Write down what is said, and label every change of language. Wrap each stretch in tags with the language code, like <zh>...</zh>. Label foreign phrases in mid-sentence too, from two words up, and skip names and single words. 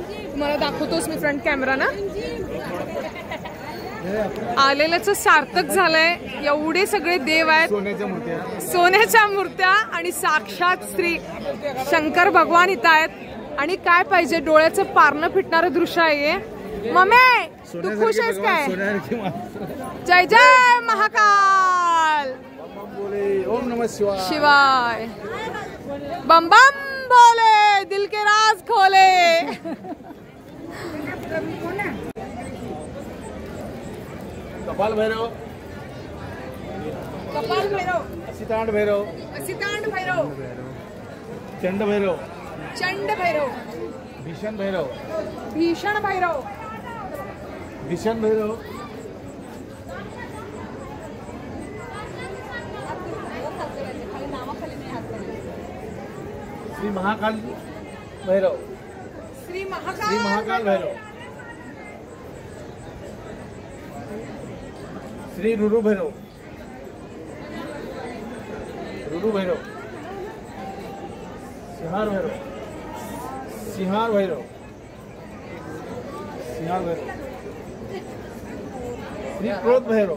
<mr>तुम्हाला दाखवतोच मी</mr> <en>front camera</en> <mr>ना. आलेल्याचं सार्थक झालंय. एवढे सगळे देव आहेत. सोन्याच्या मूर्त्या आणि साक्षात श्री शंकर भगवान इथं आहेत. आणि काय पाहिजे डोळ्याचं पारणं फिटणारं दृश्य आहे हे. मम्मी तू खुश आहेस काय?</mr> <hi>जय जय महाकाल.</hi> <sa>ओम नमः शिवाय.</sa> <hi>शिवाय बम बम बोले दिल के राज खोले.</hi> <sa>कपाल भैरव, कपाल भैरव, असितांड भैरव, असितांड भैरव, चंड भैरव, चंड भैरव, भीषण भैरव, भीषण भैरव, भीषण भैरव, श्री महाकाल भैरव, श्री श्री महाकाल महाकाल भैरव, श्री रुरु भैरव, रुरु भैरव, सिंहार भैरव, सिंहार भैरव, सिंहार भैरव, श्री क्रोध भैरव,</sa>